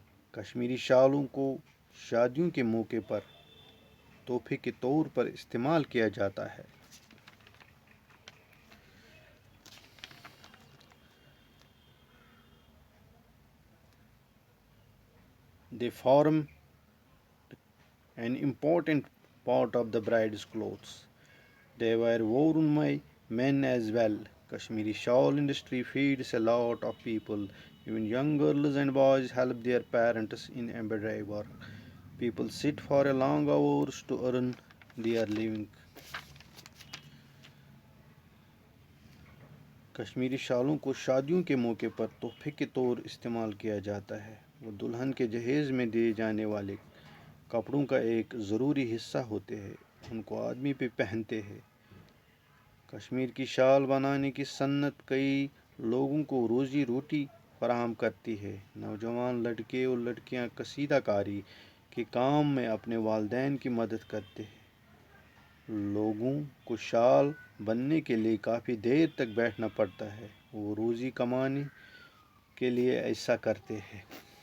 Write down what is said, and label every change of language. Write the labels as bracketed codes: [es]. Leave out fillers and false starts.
[ur] کشمیری شالوں کو شادیوں کے موقع پر تحفے کے طور پر استعمال کیا جاتا ہے۔ [en] They form an important part of the bride's clothes. They were worn by men as well. Kashmiri shawl industry feeds a lot of people. Even young girls and boys help their parents in embroidery work. People sit for a long hours to earn their living. [ur] Kashmiri شالوں کو شادیوں کے موقع پر تحفے کے طور استعمال کیا جاتا ہے۔ وہ دلہن کے جہیز میں دیے جانے والے کپڑوں کا ایک ضروری حصہ ہوتے ہیں، ان کو آدمی بھی پہنتے ہیں۔ کشمیر کی شال بنانے کی سنت کئی لوگوں کو روزی روٹی فراہم کرتی ہے۔ نوجوان لڑکے اور لڑکیاں کشیدہ کاری کے کام میں اپنے والدین کی مدد کرتے ہیں۔ لوگوں کو شال بننے کے لیے کافی دیر تک بیٹھنا پڑتا ہے، وہ روزی کمانے کے لیے ایسا کرتے ہیں۔